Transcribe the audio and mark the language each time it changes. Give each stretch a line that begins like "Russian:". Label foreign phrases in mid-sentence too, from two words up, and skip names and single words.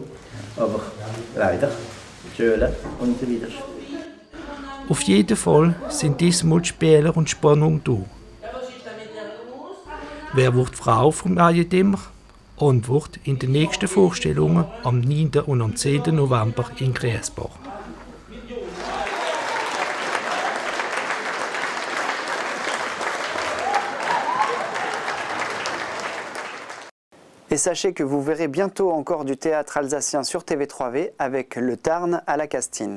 German: Aber leider, Schöle und so weiter. Auf jeden Fall sind diesmal die Spieler und die Spannung da. Wer wird Frau vom Diadem? Antwort in den nächsten Vorstellungen am 9. und am 10. November in Griesbach.
French: Et sachez que vous verrez bientôt encore du théâtre alsacien sur TV3V avec Le Tarn à la Castine.